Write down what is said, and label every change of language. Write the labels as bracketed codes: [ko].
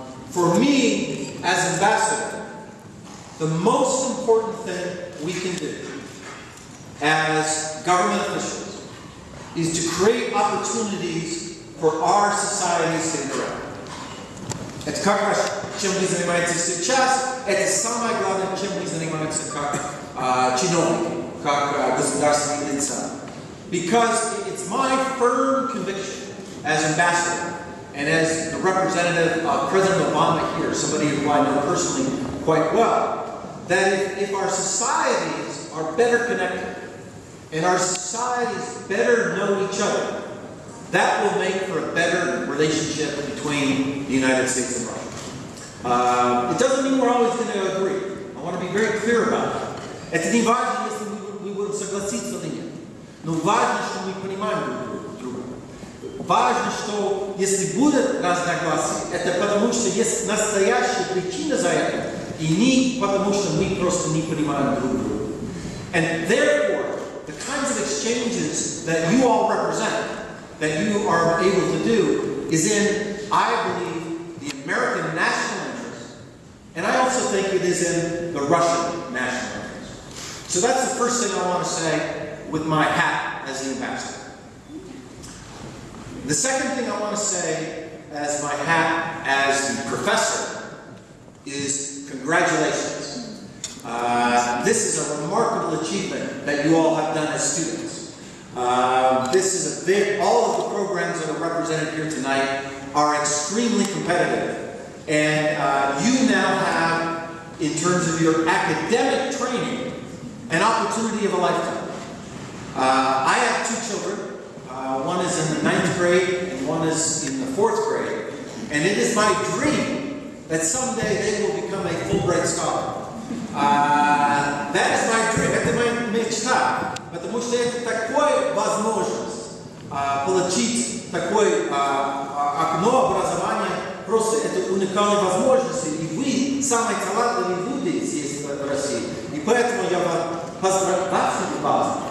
[en] For me, as ambassador, the most important thing we can do as government officials is to create opportunities for our societies to interact. [ru] Это как раз чем вы занимаетесь сейчас, это самое главное, чем вы занимаетесь как чиновники, как государственные лица. [en] Because it's my firm conviction as ambassador and as the representative of President Obama here, somebody who I know personally quite well, that if our societies are better connected and our societies better know each other, that will make for a better relationship between the United States and Russia. It doesn't mean we're always going to agree. I want to be very clear about that. [ru] Это не важно, если мы будем согласиться или нет. Но важно, что мы понимаем друг друга. Важно, что если будут разногласия, это потому, что есть настоящая причина за это, и не потому, что мы просто не понимаем друг друга. [en] And therefore, the kinds of exchanges that you all represent, that you are able to do, is in, I believe, the American national interest, and I also think it is in the Russian national interest. So that's the first thing I want to say with my hat as the ambassador. The second thing I want to say as my hat as the professor is congratulations. This is a remarkable achievement that you all have done as students. This is a big, all of the programs that are represented here tonight are extremely competitive. And you now have, in terms of your academic training, an opportunity of a lifetime. I have 2 children. One is in the 9th grade and one is in the 4th grade. And it is my dream that someday they will become a Fulbright scholar. That is my dream. [ru] Это моя мечта. Потому что это такая возможность получить такое окно образования. Просто это уникальная возможность. И вы самые талантливые люди здесь в России. И поэтому я вам поздравляю вас.